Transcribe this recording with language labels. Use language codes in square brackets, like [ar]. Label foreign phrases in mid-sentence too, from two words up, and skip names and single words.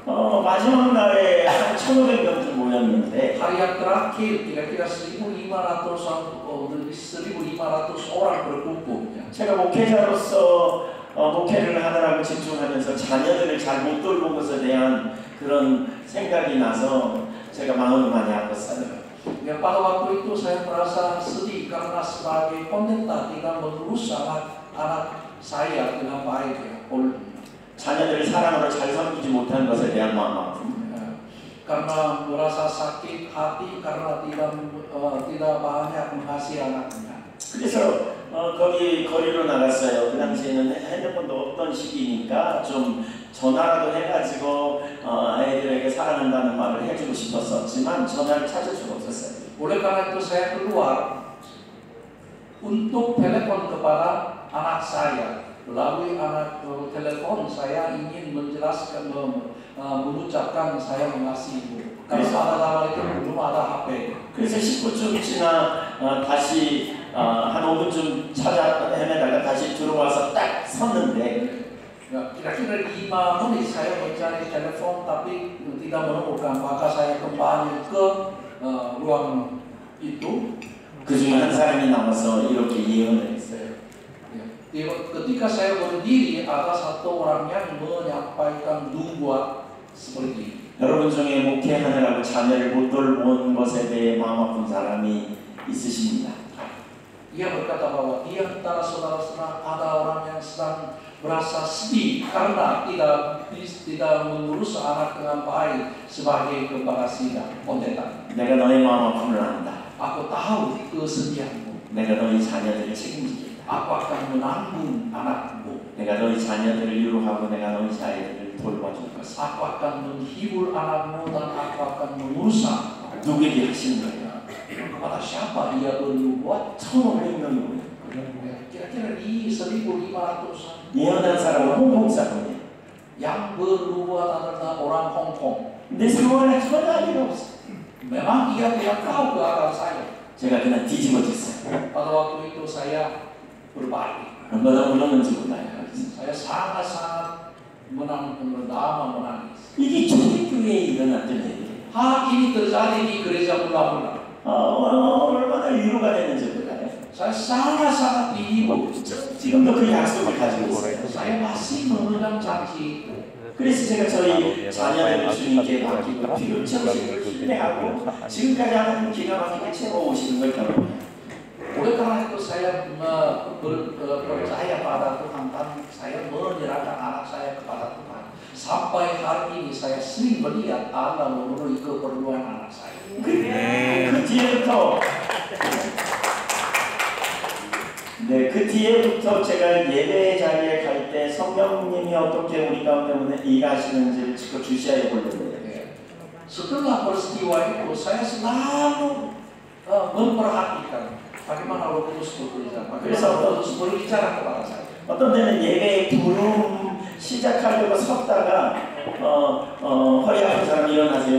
[ko] 마지막 날에 한 1,500명쯤 모였는데 [id] Hari yang terakhir kira-kira 1.500 orang berkumpul. [ko] 제가 목회자로서 목회를 하느라고 집중하면서 자녀들을 잘 못 돌본 것에 대한 그런 생각이 나서 제가 마음이 많이 아팠어요. [id] Ya, pada waktu itu saya merasa sedih karena sebagai pendeta tidak mengurus anak saya dengan baik ya. [ko] 자녀들을 사랑으로 잘 섬기지 못한 것에 대한 마음 아픔. [id] Karena merasa sakit hati karena tidak banyak mengasihi anaknya. [ko] 그래서 거기 거리로 나갔어요. 그 당시에는 핸드폰도 없던 시기니까 좀 전화라도 해가지고 아이들에게 사랑한다는 말을 해주고 싶었었지만 전화를 찾을 수가 없었어요. [id] Oleh karena itu saya keluar untuk telepon kepada anak saya. Melalui telepon saya ingin menjelaskan, mengucapkan saya mengasihimu. Karena pada zaman itu belum ada HP. [ko] 그래서 10분쯤 지나 다시 한 5분쯤 찾아 헤매다가 다시 들어와서 딱 섰는데 [id] kira-kira 5 menit saya mencari telepon tapi tidak menemukan. Maka saya kembali ke ruang itu. [ko] 그 중에 한 사람이 나와서 이렇게 예언을 했어요. [id] Ketika saya berdiri, ada satu orang yang menyampaikan dua seperti ini. [ko] 여러분 중에 목회하느라고 자녀를 못 돌본 것에 대해 마음 아픈 사람이 있으십니다. [id] Ia berkata bahwa di antara saudara-saudara ada orang yang sedang merasa sedih karena tidak mengurus anak dengan baik sebagai keberhasilan pendeta. [ko] 내가 너의 마음 아픔을 안다. [id] Aku tahu kesedihanmu. [ko] 내가 너희 자녀들을 책임지겠다. [id] Aku akan menanggung anakmu. [ko] 내가 너희 자녀들을 위로하고 내가 너희 자녀들을 돌봐줄 것이다. [id] Aku akan menghibur anakmu dan aku akan mengurus anakmu. [ko] 누구에게 하신 거야? [id] Kepada siapa dia bernubuat? [ko] 1,500명이 오네. [id] Kira-kira di 1.500 [ko] 예언한 사람은 홍콩 사람이에요. [id] yang bernubuat adalah orang Hong Kong. [ko] 내 상황에 전혀 알리가 없어. [id] Memang ia tidak tahu keadaan saya. [ko] 제가 그냥 뒤집어졌어요. [id] Pada waktu itu saya berbalik. [ko] 얼마나 울었는지 몰라요. [id] Saya sangat-sangat menangis. [ko] 이게 초대교회에 일어났던 일이에요. [id] Hal ini terjadi di gereja mula-mula. [ko] 얼마나 위로가 되는지 몰라요. [id] Saya sangat-sangat dihibur. [ko] 지금도 그 약속을 가지고 있어요. [id] Saya masih memegang janji itu. [ko] 그래서 제가 저희 자녀들을 주님께 맡기고 필요 채우시는 걸 신뢰하고 지금까지 하나님 기가 막히게 채워오시는 걸 경험해요. [id] Oleh karena itu saya percaya pada Tuhan dan saya menyerahkan anak saya kepada Tuhan. Sampai hari ini saya sering melihat Allah memenuhi keperluan anak saya. [ko] 그 뒤에부터 제가 예배 자리에 갈 때 성령님이 어떻게 우리 가운데 일하시는지를 지금 주시해 보려고 해요. [id] Setelah peristiwa itu saya selalu memperhatikan bagaimana Roh Kudus berbicara, bagaimana Roh Kudus berbicara kepada saya. [ko] 어떤 때는 예배에 부름 시작하려고 섰다가 허리 아픈 사람 일어나세요.